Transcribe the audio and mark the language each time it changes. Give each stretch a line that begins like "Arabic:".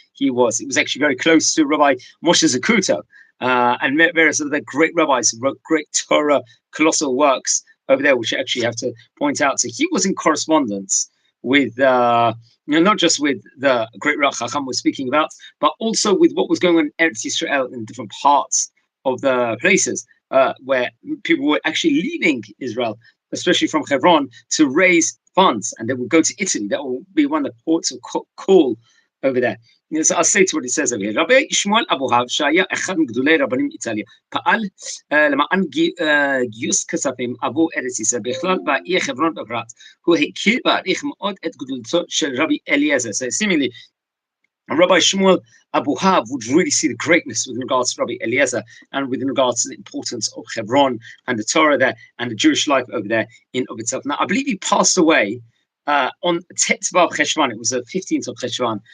English: He was actually very close to Rabbi Moshe Zakuto and various other great rabbis who wrote great Torah, colossal works over there, which I actually have to point out. So he was in correspondence with, not just with the great Rav Chacham we're speaking about, but also with what was going on in Eretz Yisrael in different parts of the places where people were actually leaving Israel, especially from Hebron, to raise funds, and they would go to Italy. That will be one of the ports of call over there. So I'll say to what it says over here.
Hebrew: Rabbi Shmuel Abuhav, שהיה אחד מגדולי רבנים איטליה, פעל למען גיוס כספים עבור ארץ ישראל בכלל והעיר חברון בפרט. הוא הכיר והעריך מאוד את גדולתו של רבי אליעזר.
English: So seemingly, Rabbi Shmuel Abuhav would really see the greatness with regards to Rabbi Eliezer and with regards to the importance of Hebron and the Torah there and the Jewish life over there in of itself. Now, I believe he passed away on Tetzvav Cheshvan. It was the 15th of Cheshvan.